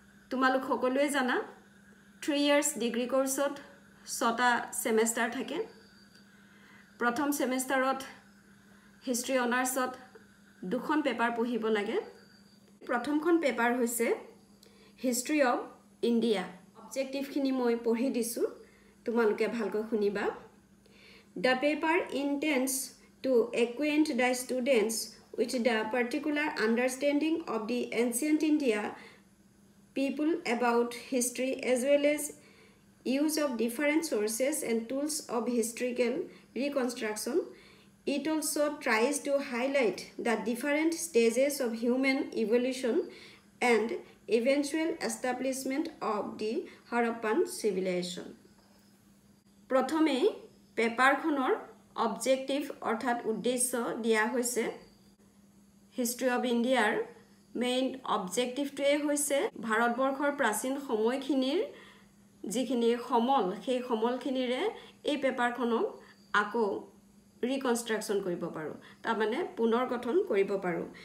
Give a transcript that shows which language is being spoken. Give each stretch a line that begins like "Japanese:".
Assamese: তোমালোক সকলোৱে জানা 3 ইয়াৰ্স ডিগ্ৰী কোৰ্সত 6টা সেমিষ্টাৰ থাকে। প্ৰথম সেমিষ্টাৰত হিষ্ট্ৰী অনাৰ্ছত 2খন পেপাৰ পঢ়িব লাগে। প্ৰথমখন পেপাৰ হৈছে হিষ্ট্ৰী অফ ইণ্ডিয়া। অবজেক্টিভখিনি মই পঢ়ি দিছোঁ, তোমালোকে ভালকৈ শুনিবা।
English: The paper intends to acquaint the students with the particular understanding of the ancient India people about history as well as use of different sources and tools of historical reconstruction. It also tries to highlight the different stages of human evolution and eventual establishment of the Harappan civilization.
Assamese: প্ৰথমে পেপাৰখনৰ objective অৰ্থাৎ উদ্দেশ্য দিয়া হৈছে। History of ইণ্ডিয়াৰ main অবজেক্টিভটোৱে হৈছে ভাৰতবৰ্ষৰ প্ৰাচীন সময়খিনিৰ যিখিনি সমল, সেই সমলখিনিৰে এই পেপাৰখনক আকৌ ৰিকনষ্ট্ৰাকশ্যন কৰিব পাৰোঁ, তাৰমানে পুনৰ গঠন কৰিব পাৰোঁ।